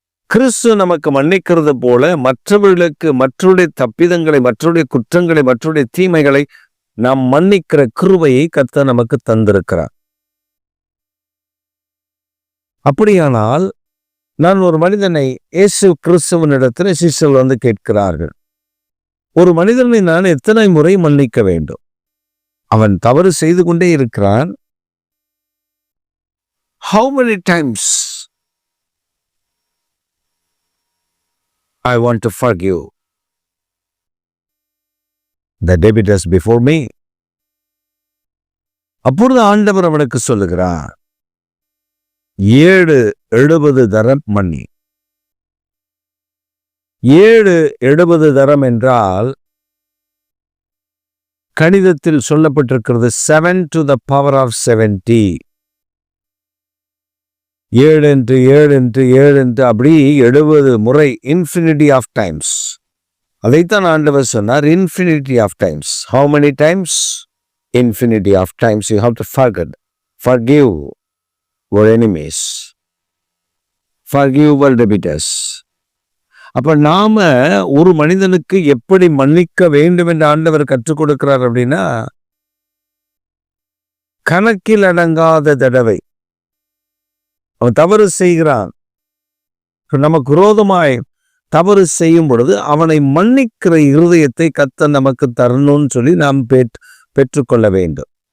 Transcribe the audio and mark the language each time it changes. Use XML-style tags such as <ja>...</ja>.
<ta>கிறிஸ்து நமக்கு மன்னிக்கிறது போல மற்றவர்களுக்கு மற்றவருடைய தப்பிதங்களை, மற்றவருடைய குற்றங்களை, மற்றவருடைய தீமைகளை நாம் மன்னிக்கிற கிருபையை கர்த்தர் நமக்கு தந்திருக்கிறார். அப்படியானால் நான் ஒரு மனிதனை இயேசு கிறிஸ்துவனிடத்தில் சீஷர்கள் வந்து கேட்கிறார்கள், ஒரு மனிதனை நான் எத்தனை முறை மன்னிக்க வேண்டும்? அவன் தவறு செய்து கொண்டே இருக்கிறான்.</ta> <en>How many times I want to forgive the debtors before me?</en> <ta>அப்பொழுது ஆண்டவர் அவனுக்கு சொல்லுகிறார், 7-70 தரம் மன்னி. 7-70 தரம் என்றால் கணிதத்தில் சொல்லப்பட்டிருக்கிறது</ta> <en>7 to the power of 70. 7 into 7 into 7 into</en> <ta>அப்படி 70 முறை,</ta> <en>infinity of times.</en> <ta>அதைத்தான் ஆண்டவர் சொன்னார்,</ta> <en>infinity of times. How many times? Infinity of times you have to forgive your enemies, forgive your debtors.</en> <ta>அப்ப நாம ஒரு மனிதனுக்கு எப்படி மன்னிக்க வேண்டும் என்று ஆண்டவர் கற்றுக் கொடுக்கிறார் அப்படின்னா, கணக்கில் அடங்காத தடவை அவன் தவறு செய்கிறான், நமக்கு விரோதமாய் தவறு செய்யும் பொழுது அவனை மன்னிக்கிற இருதயத்தை கர்த்தர் நமக்கு தரணும்னு சொல்லி நாம் பெற்றுக்கொள்ள வேண்டும்.</ta>